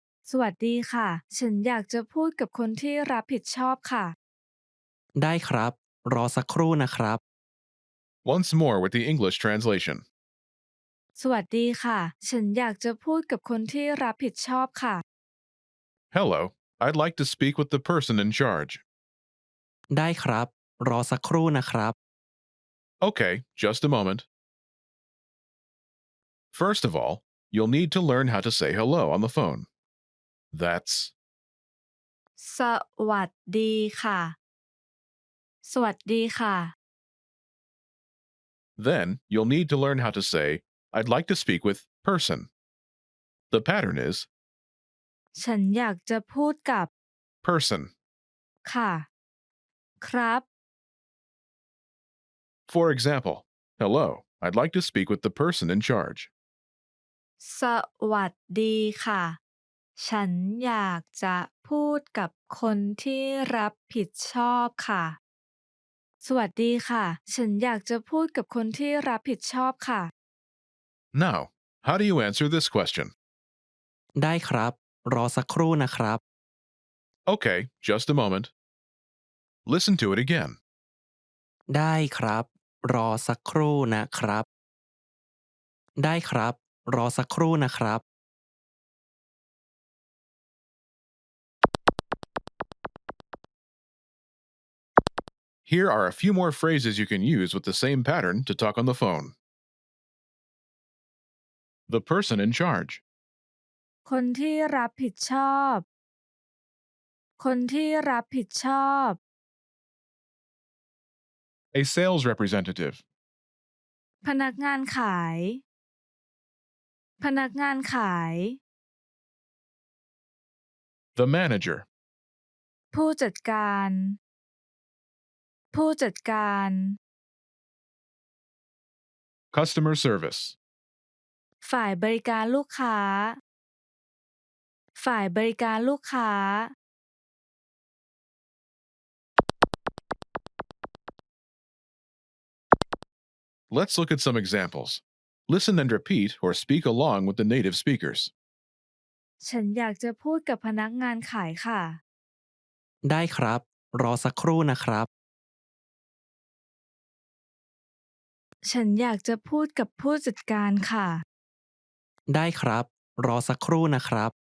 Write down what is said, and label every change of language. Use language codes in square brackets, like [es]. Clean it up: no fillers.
[th] สวัสดีค่ะ ฉันอยากจะพูดกับคนที่รับผิดชอบค่ะ ได้ครับ รอสักครู่นะครับ [en] Once more with the English translation. [th] สวัสดีค่ะ ฉันอยากจะพูดกับคนที่รับผิดชอบค่ะ [en] Hello, I'd like to speak with the person in charge. [th] ได้ครับ รอสักครู่นะครับ [en] Okay, just a moment. First of all, you'll need to learn how to say hello on the phone. That's [th] สวัสดีค่ะ สวัสดีค่ะ [en] Then you'll need to learn how to say, "I'd like to speak with person." The pattern is [th] ฉันอยากจะพูดกับ [en] person. [th] ค่ะ ครับ [en] For example, hello, I'd like to speak with the person in charge. [th] สวัสดีค่ะ ฉันอยากจะพูดกับคนที่รับผิดชอบค่ะ สวัสดีค่ะ ฉันอยากจะพูดกับคนที่รับผิดชอบค่ะ [en] Now, how do you answer this question? [th] ได้ครับ รอสักครู่นะครับ [en] Okay, just a moment. Listen to it again. [th] ได้ครับ รอสักครู่นะครับ ได้ครับ รอสักครู่นะครับ [en] Here are a few more phrases you can use with the same pattern to talk on the phone. The person in charge. [th] คนที่รับผิดชอบ คนที่รับผิดชอบ [en] A sales representative. [th] พนักงานขาย พนักงานขาย [en] The manager. [th] ผู้จัดการ ผู้จัดการ [en] Customer service. [th] ฝ่ายบริการลูกค้า ฝ่ายบริการลูกค้า [en] Let's look at some examples. Listen and repeat or speak along with the native speakers. [th] ฉันอยากจะพูดกับพนักงานขายค่ะ ได้ครับ รอสักครู่นะครับ ฉันอยากจะพูดกับผู้จัดการค่ะ ได้ครับ รอสักครู่นะครับ